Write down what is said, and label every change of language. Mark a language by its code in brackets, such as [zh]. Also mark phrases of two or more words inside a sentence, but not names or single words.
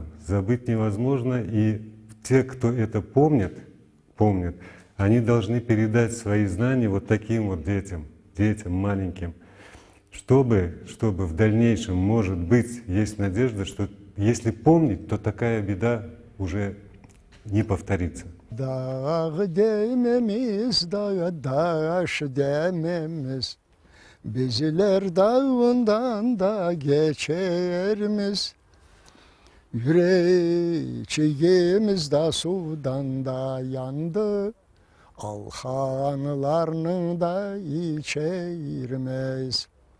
[ru] Забыть невозможно, и те, кто это помнят, они должны передать свои знания вот таким вот детям маленьким, чтобы в дальнейшем, может быть, есть надежда, что если помнить, то такая беда уже не повторится. [crh] Dağ dememiz, daş dememiz, bizler dağından da geçermiz. Yüreğimiz da sudan da yandı, alhanlarının da içermez.